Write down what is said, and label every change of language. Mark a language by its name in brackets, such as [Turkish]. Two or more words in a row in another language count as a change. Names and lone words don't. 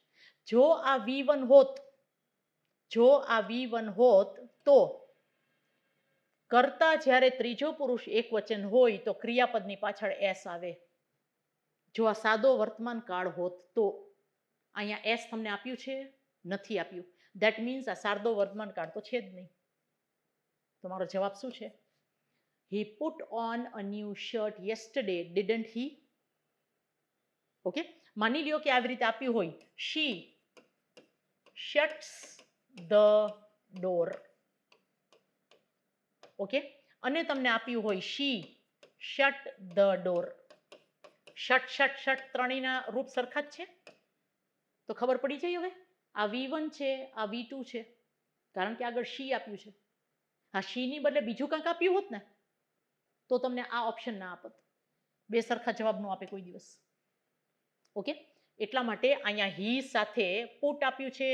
[Gujarati] જો આ V1 હોત, જો આ V1 હોત તો કરતા જ્યારે ત્રીજો પુરુષ એકવચન હોય તો ક્રિયાપદની પાછળ એસ આવે. જો આ સાદો વર્તમાન કાળ હોત તો. અહીંયા એસ તમને આપ્યું છે? નથી આપ્યું. [English] that means [Gujarati] આ સાદો વર્તમાન કાળ તો છે જ નહીં. તમારો જવાબ શું છે? [English] He put on a new shirt yesterday, didn't he? [Gujarati] ઓકે, માની લ્યો કે આવી રીતે આપ્યું હોય, [English] she shuts the door. [Gujarati] ઓકે, અને તમને આપ્યું હોય [English] she shut the door. [Gujarati] શટ, શટ, શટ ત્રણેયના રૂપ સરખા જ છે તો ખબર પડી જાય. હવે આ V1 છે, આ V2 છે, કારણ કે આગળ she આપ્યું છે. હા, she ની બદલે બીજું કંઈક આપ્યું હોત ને તો તમને આ ઓપ્શન ના આપત. 2 સરખા જવાબ નો આપે કોઈ દિવસ. ઓકે, એટલા માટે અહીંયા હી સાથે પુટ આપ્યું છે.